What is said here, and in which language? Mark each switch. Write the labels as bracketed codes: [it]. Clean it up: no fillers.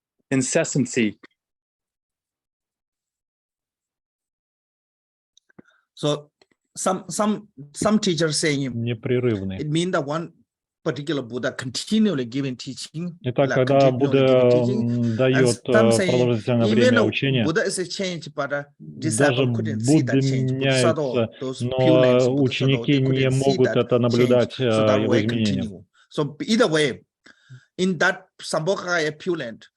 [en] Incessancy. So some teachers saying [ru] Непрерывный. [en] it means that one particular Buddha continually giving teaching. [ru] Итак, когда Будда дает продолжительное время учения, даже Будды меняются, но ученики не могут это наблюдать, его изменения. [en] So either way, in that Sambhogakaya pulent,